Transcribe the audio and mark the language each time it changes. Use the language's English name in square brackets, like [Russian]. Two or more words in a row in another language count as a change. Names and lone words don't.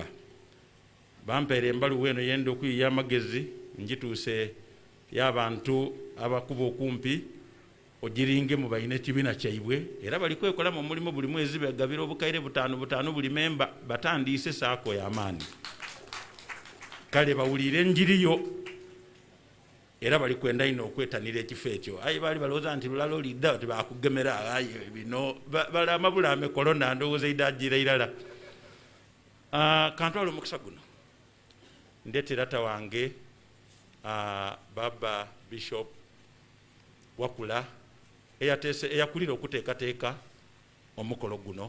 [Soga] Bampeera embaluwa eno yenda okuyiya amagezi ngituuse y'abantu abakuba okumpi ogiringemu balina ekibiina kyaibwe era bali kwekolamu omulimu buli mwezi begabira obukaire 5 buli memba batandiise saako y'amaani. Kale bawulire enjiriyo era bali kwenda ino okwetanira ekifo ekyo. Aye baali balowooza nti lulala olidda tibakugemera aye bino balama bulame korona ndowooza idajira irala. Kantwala omukisa guno ndeetera taata wange Baba Bishop Wakula eyakulira okuteekateeka omukolo guno.